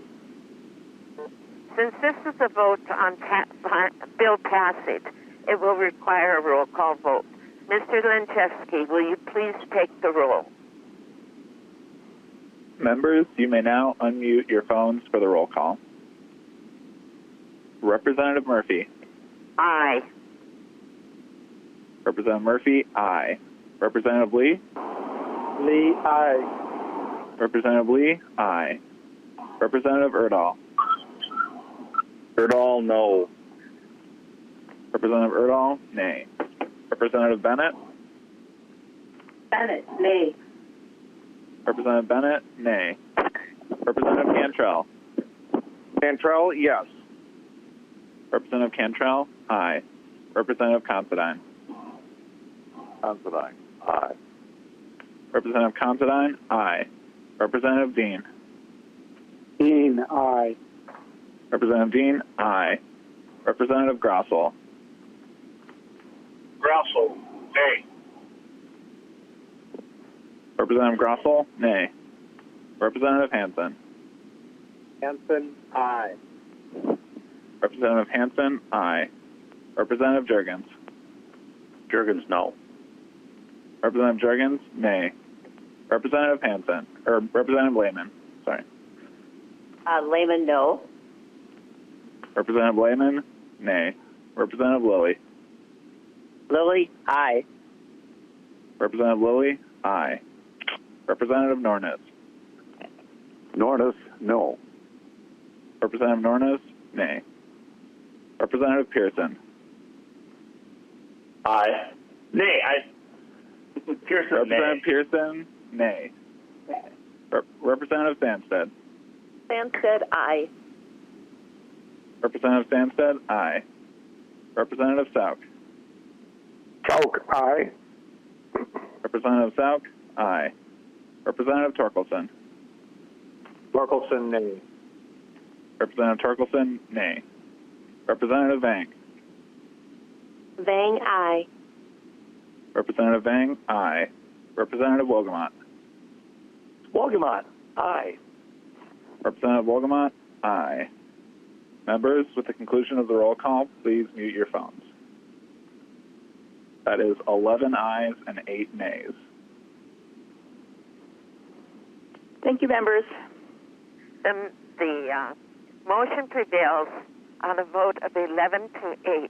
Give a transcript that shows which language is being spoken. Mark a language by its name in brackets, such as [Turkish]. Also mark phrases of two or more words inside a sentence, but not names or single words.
[English] Since this is a vote on bill passage, it will require a roll call vote. Mr. Linchevsky, will you please take the roll? Members, you may now unmute your phones for the roll call. Representative Murphy. Aye. Representative Murphy, aye. Representative Lee. Lee, aye. Representative Lee, aye. Representative Erdahl. Erdahl, no. Representative Erdahl, nay. Representative Bennett. Bennett, nay. Representative Bennett, nay. Representative Cantrell. Cantrell, yes. Representative Cantrell, aye. Representative Considine. Considine, aye. Representative Considine, aye. Representative Dean. Dean, aye. Representative Dean, aye. Representative Grossel. Grossel, nay. Representative Grossel, nay. Representative Hansen. Hanson, aye. Representative Hansen, aye. Representative Jurgens. Jurgens, no. Representative Jurgens, nay. Representative Hansen, or Representative Lehman, sorry. Lehman, no. Representative Lehman, nay. Representative Lilly. Lilly, aye. Representative Lilly, aye. Representative Nornes. Nornes, no. Representative Nornes, nay. Representative Pearson. Aye. Nay, Pearson, Representative Pearson, nay. Representative Sandsted. Sandsted, aye. Representative Sandsted, aye. Representative Sauk. Sauk, aye. Representative Sauk, aye. Representative Torkelson. Torkelson, nay. Representative Torkelson, nay. Representative Vang. Vang, aye. Representative Vang, aye. Representative Wogemont. Wogemont, aye. Representative Wogemont, aye. Members, with the conclusion of the roll call, please mute your phones. That is 11 ayes and 8 nays. Thank you, members. The motion prevails on a vote of 11 to 8.